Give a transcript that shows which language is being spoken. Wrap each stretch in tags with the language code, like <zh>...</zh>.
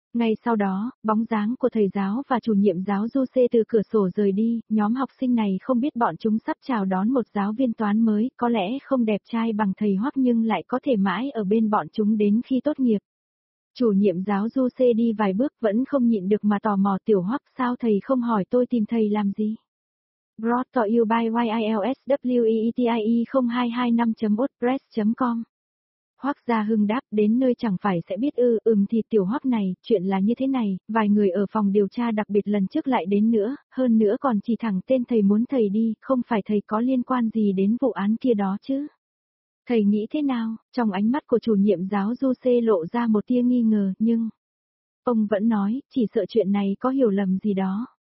<vi>Ngay sau đó, bóng dáng của thầy giáo và chủ nhiệm giáo Du Xê từ cửa sổ rời đi, nhóm học sinh này không biết bọn chúng sắp chào đón một giáo viên toán mới, có lẽ không đẹp trai bằng thầy Hoắc nhưng lại có thể mãi ở bên bọn chúng đến khi tốt nghiệp. Chủ nhiệm giáo Du Xê đi vài bước vẫn không nhịn được mà tò mò, tiểu Hoắc, sao thầy không hỏi tôi tìm thầy làm gì?</vi> <en>Brought to you by YILSWEETIE0225.wordpress.com.</en> <vi>Hoắc Gia Hưng đáp, đến nơi chẳng phải sẽ biết ư, thì tiểu Hoắc này, chuyện là như thế này, vài người ở phòng điều tra đặc biệt lần trước lại đến nữa, hơn nữa còn chỉ thẳng tên thầy muốn thầy đi, không phải thầy có liên quan gì đến vụ án kia đó chứ. Thầy nghĩ thế nào? Trong ánh mắt của chủ nhiệm giáo Du Xê lộ ra một tia nghi ngờ, nhưng ông vẫn nói, chỉ sợ chuyện này có hiểu lầm gì đó.</vi>